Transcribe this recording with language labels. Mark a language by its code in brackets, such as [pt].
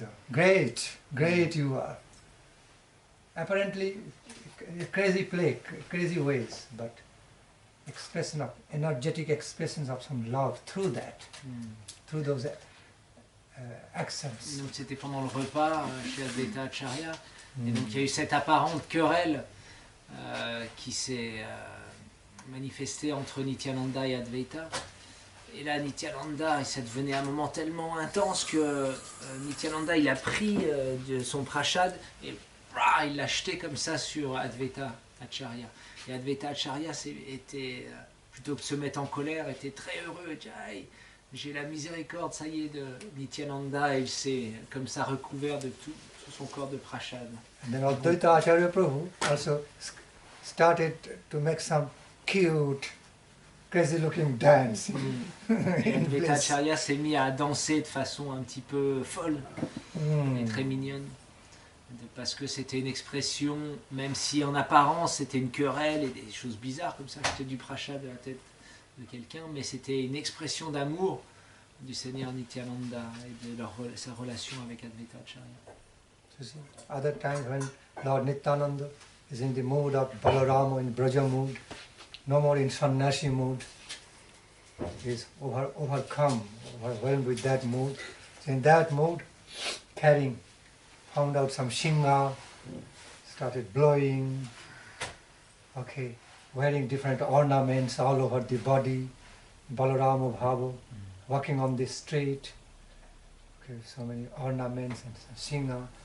[en] Great you are. Apparently, crazy ways, but energetic expressions of some love through that, through those accents. [fr] Donc c'était pendant le repas chez Advaita Acharya, et donc il y a eu cette apparente querelle qui s'est manifestée entre Nityananda et Advaita. Et là, Nityananda, ça devenait un moment tellement intense que Nityananda, il a pris son prashad et il l'a jeté comme ça sur Advaita Acharya. Et Advaita Acharya était, plutôt que de se mettre en colère, était très heureux. J'ai la miséricorde, ça y est, de Nityananda, et il s'est comme ça recouvert de tout son corps de prashad. [en] And then Advaita Acharya Prabhu also started to make some cute, crazy-looking dance. [fr] Advaita Acharya s'est mis à danser de façon un petit peu folle et très mignonne. Parce que c'était une expression, même si en apparence c'était une querelle et des choses bizarres comme ça, c'était du prashad de la tête de quelqu'un, mais c'était une expression d'amour du Seigneur Nityananda et de sa relation avec Advaita Acharya. [en] Other times when Lord Nityananda is in the mood of Balarama, in Braja mood, no more in sannyasi mood, is overcome, overwhelmed with that mood. So in that mood, found out some shinga, started blowing, okay, wearing different ornaments all over the body, Balarama Bhava, walking on the street, okay, so many ornaments and some shinga.